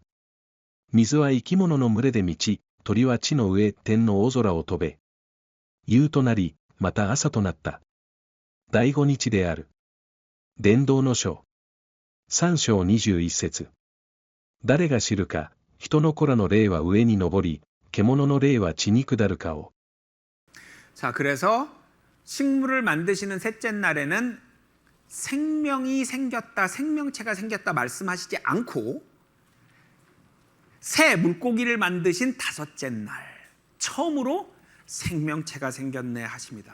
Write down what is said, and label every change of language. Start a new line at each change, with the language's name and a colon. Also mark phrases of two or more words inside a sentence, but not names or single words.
Japanese: 水は生き物の群れで満ち、鳥は地の上、天の大空を飛べ。夕となり、また朝となった。第五日である。伝道の書。3章21節。誰が知るか、人の子らの霊は上に昇り、獣の霊は地に下るかを。
Korean: 자, 그래서 식물을 만드시는 셋째 날에는 생명이 생겼다, 생명체가 생겼다 말씀하시지 않고 새 물고기를 만드신 다섯째 날 처음으로 생명체가 생겼네 하십니다.